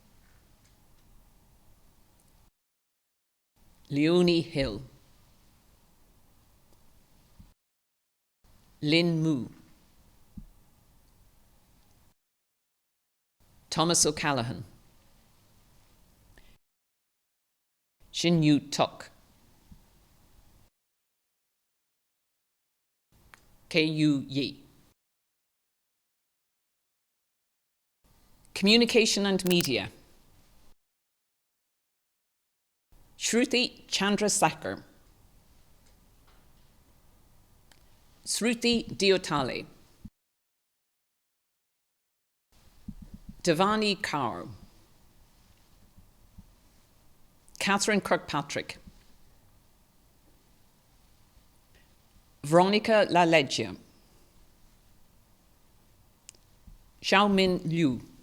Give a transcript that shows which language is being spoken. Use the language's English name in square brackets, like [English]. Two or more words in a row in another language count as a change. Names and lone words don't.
[English] Leonie Hill, Lynn Moo, Thomas O'Callaghan, Shin Yu Tuk, K.U. Yi. Communication and Media, Shruti Chandrasekhar, Sruti Diotale, Devani Kaur, Catherine Kirkpatrick, Veronica Laleggia, Xiaomin Liu,